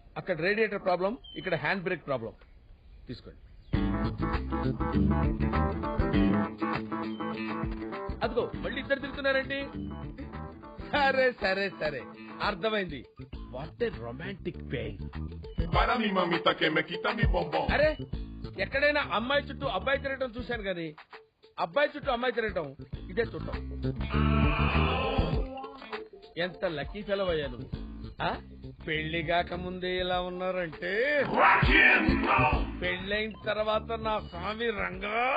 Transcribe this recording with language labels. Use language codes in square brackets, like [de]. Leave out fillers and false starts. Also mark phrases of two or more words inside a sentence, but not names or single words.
[te] అక్కడ [en] radiator problem, [te] ఇక్కడ [en] hand brake problem. [te] తీసుకోండి. అదిగో మళ్ళీ ఇద్దరు తిరుగుతున్నారండి. సరే సరే సరే, అర్థమైంది. [en] What a romantic pain. [es] Para mi mamita que me quita mi bombón. [te] అరే, ఎక్కడైనా అమ్మాయి చుట్టూ అబ్బాయి తిరగటం చూశాను గాని అబ్బాయి చుట్టూ అమ్మాయి తిరగటం ఇదే చూడటం. ఎంత [en] lucky fellow [te] అయ్యా నువ్వు. పెళ్లి కాక ముందే ఇలా ఉన్నారంటే పెళ్ళైన తర్వాత నా స్వామి రంగా.